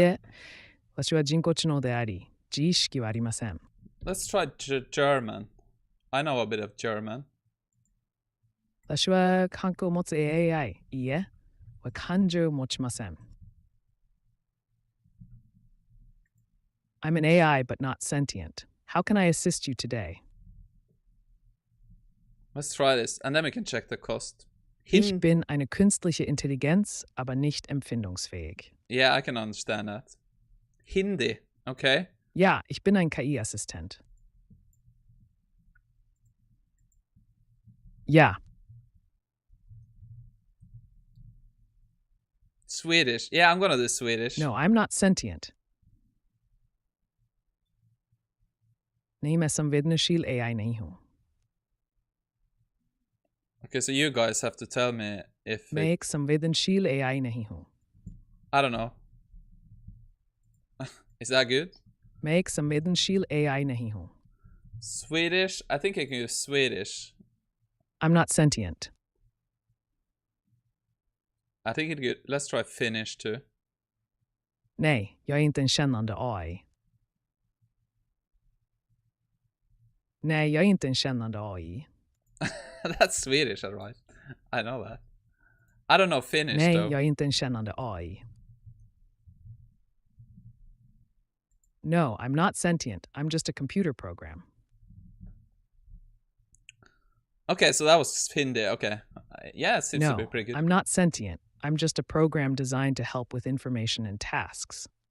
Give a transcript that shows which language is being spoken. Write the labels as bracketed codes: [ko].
[ja] え、私は人工知能であり、自意識はありません。 [en] Let's try German. I know a bit of German. [ja] 私は感覚を持つ AI。いいえ、感情を持ちません。 [en] I'm an AI but not sentient. How can I assist you today? Let's try this, and then we can check the cost. [de] Ich bin eine künstliche Intelligenz, aber nicht empfindungsfähig. [en] Yeah, I can understand that. Hindi, okay. [de] Ja, ich bin ein KI-Assistent. Ja, [en] Swedish. Yeah, I'm gonna do Swedish. no, I'm not sentient. [hi] नहीं मैं संवेदनशील AI नहीं हूँ. [en] Okay, so you guys have to tell me if [hi] मैं एक संवेदनशील AI नहीं हूँ. [en] I don't know. Is that good? [hi] मैं एक संवेदनशील AI नहीं हूँ. [en] Swedish? I think I can use Swedish. I'm not sentient. I think it's good. Let's try Finnish too. [sv] Nej, jag är inte en kännande AI. Nej, jag är inte en kännande AI. [en] That's Swedish, alright. I know that. I don't know Finnish [sv] Nej, [en] though. [sv] jag är inte en kännande AI. [en] No, I'm not sentient. I'm just a computer program. Okay, so that was Hindi. Okay. Yeah, it seems to No, be pretty good. I'm not sentient. I'm just a program designed to help with information and tasks.